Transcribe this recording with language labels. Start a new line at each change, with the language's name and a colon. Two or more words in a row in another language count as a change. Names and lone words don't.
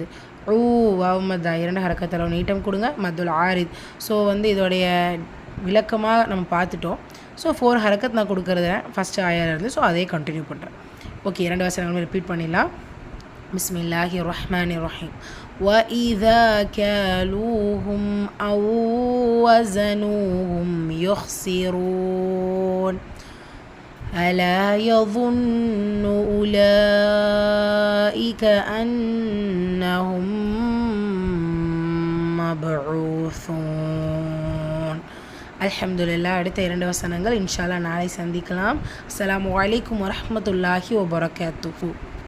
Tamil: ஊ
Arabic: واو مدة
Tamil: 2 ஹரக்கத்தில் நீட்டம் கொடுங்க.
Arabic: مد العارض.
Tamil: ஸோ வந்து இதோடைய விளக்கமாக நம்ம பார்த்துட்டோம். ஸோ 4 ஹரக்கத் நான் கொடுக்குறது ஃபஸ்ட்டு ஆயாலேருந்து. ஸோ அதே கண்டினியூ பண்ணுறேன். ஓகே, 2 வசனங்களும் ரிப்பீட் பண்ணிடலாம்.
Arabic: بسم الله الرحمن الرحيم. وَإِذَا كَالُوهُمْ أَوْ وَزَنُوهُمْ يُخْسِرُونَ. أَلَا يَظُنُّ أُولَئِكَ أَنَّهُمْ مَبْعُوثُونَ.
Tamil: அல்ஹம்துலில்லாஹ். அடுத்த 2 வசனங்கள்
Arabic: إن شاء الله
Tamil: நாளை சந்திக்கலாம்.
Arabic: السلام عليكم ورحمة الله وبركاته.